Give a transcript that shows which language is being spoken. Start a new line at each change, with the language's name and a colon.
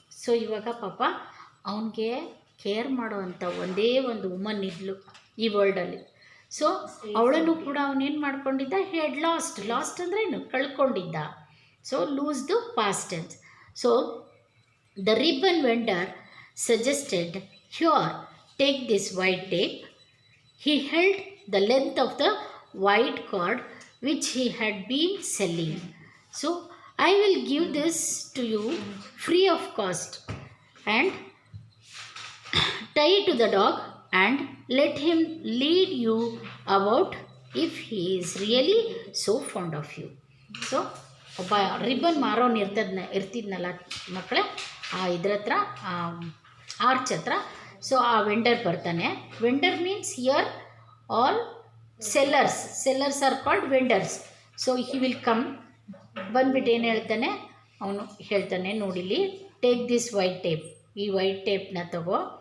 Kannada: So ಇವಾಗ ಪಾಪ ಅವನಿಗೆ ಕೇರ್ ಮಾಡುವಂಥ ಒಂದೇ ಒಂದು ವುಮನ್ ಇದ್ಲು ಈ ವರ್ಲ್ಡಲ್ಲಿ. ಸೊ ಅವಳನ್ನು ಕೂಡ ಅವನೇನು ಮಾಡ್ಕೊಂಡಿದ್ದ,
English: he had lost
Kannada: ಅಂದರೆ ಏನು, ಕಳ್ಕೊಂಡಿದ್ದ.
English: So lose to past tense. So the ribbon vendor suggested, here, take this white tape. He held the length of the white cord which he had been selling. So I will give this to you free of cost, and tie it to the dog and let him lead you about if he is really so fond of you.
Kannada: So ಒಬ್ಬ ribbon ಮಾರೋನು ಇರ್ತಿದ್ನಲ್ಲ ಮಕ್ಕಳೇ, ಇದ್ರ ಹತ್ರ arch ಹತ್ರ. So ಆ vendor ಬರ್ತಾನೆ.
English: Vendor means here all sellers are called vendors. So he will come,
Kannada: ಬಂದ್ಬಿಟ್ಟು ಏನು ಹೇಳ್ತಾನೆ, ಅವನು ಹೇಳ್ತಾನೆ, ನೋಡಿಲಿ,
English: take this white tape,
Kannada: ಈ ವೈಟ್ ಟೇಪ್ನ ತಗೋ.